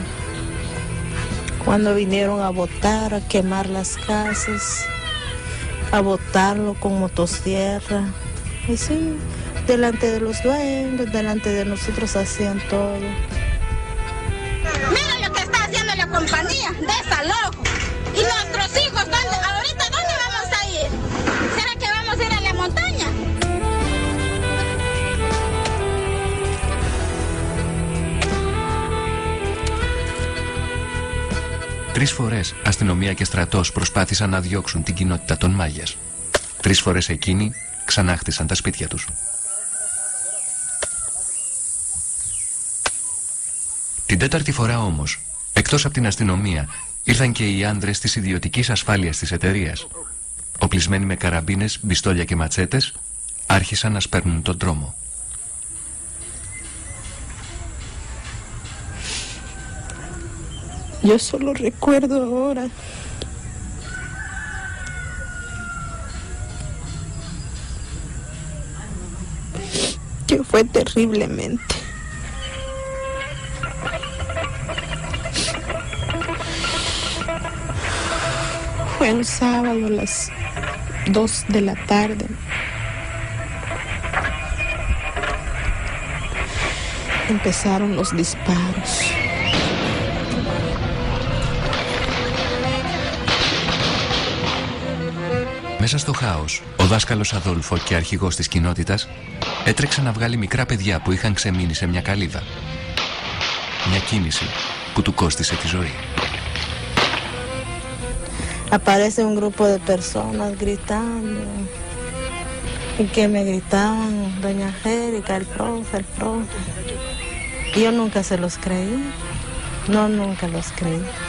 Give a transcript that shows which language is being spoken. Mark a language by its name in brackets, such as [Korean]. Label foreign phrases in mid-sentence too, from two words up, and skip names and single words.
[Spanish] Cuando vinieron a botar, a quemar las casas, a botarlo con motosierra, y sí, delante de los dueños, delante de nosotros hacían todo. Mira lo que está haciendo la compañía, desalojo. Y nuestros hijos, ahorita ¿dónde vamos a ir? ¿Será que vamos a ir a la montaña? [Greek] Τρεις φορές αστυνομία και στρατός προσπάθησαν να διώξουν την κοινότητα των Μάγιας. Τρεις φορές εκείνοι ξανά χτίσαν τα σπίτια τους. Την τέταρτη φορά όμως, εκτός από την αστυνομία, ήρθαν και οι άνδρες της ιδιωτικής ασφάλειας της εταιρείας. Οπλισμένοι με καραμπίνες, μπιστόλια και ματσέτες, άρχισαν να σπέρνουν τον δρόμο. [Spanish] Yo solo recuerdo ahora que fue terriblemente. Fue un sábado a las 2 de la tarde. Empezaron los disparos. [Greek] Μέσα στο χάος, ο δάσκαλος Αδόλφο και αρχηγός της κοινότητας έτρεξε να βγάλει μικρά παιδιά που είχαν ξεμείνει σε μια καλύβα. Μια κίνηση που του κόστισε τη ζωή. [Spanish] Aparece un grupo de personas gritando y que me gritaban, doña Angélica, el profe. Y yo nunca se los creí, nunca los creí.